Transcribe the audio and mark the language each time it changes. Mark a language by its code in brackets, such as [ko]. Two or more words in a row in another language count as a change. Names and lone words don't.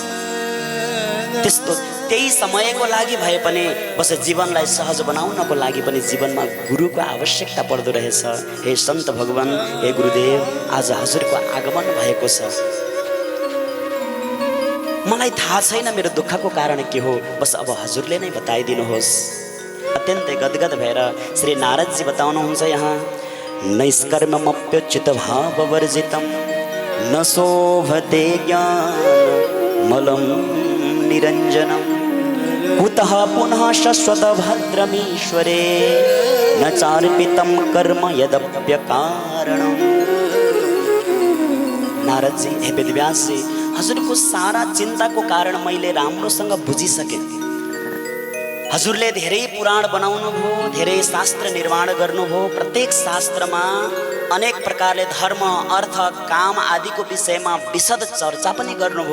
[ne] त्यही समयको लागि भए पनि बस जीवनलाई सहज बनाउनको लागि पनि जीवनमा गुरुको आवश्यकता पर्दो रहेछ। हे सन्त भगवान, हे गुरुदेव, आज हजुरको आगमन भएको छ। मलाई थाहा छैन मेरो दुःखको कारण के हो, बस अब हजुरले नै बताइदिनुहोस्। अत्यन्तै गदगद भएर श्री नारदजी बताउनुहुन्छ यहाँ, [sa] नैष्कर्म्यमप्युचित भाववर्जितं न शोभते ज्ञान मलं निरञ्जनं कुतः पुनः शश्वत भद्रमीश्वरे न चार्पितं कर्म यदप्यकारणम्। [ne] नारदजी, हे वेदव्यासजी, हजुरको सारा चिन्ताको कारण मैले राम्रोसँग बुझिसकेँ। हजुरले धेरै पुराण बनाउनु भयो, धेरै शास्त्र निर्माण गर्नुभयो। प्रत्येक शास्त्रमा अनेक प्रकारले धर्म, अर्थ, काम आदिको विषयमा विशद चर्चा पनि गर्नुभयो।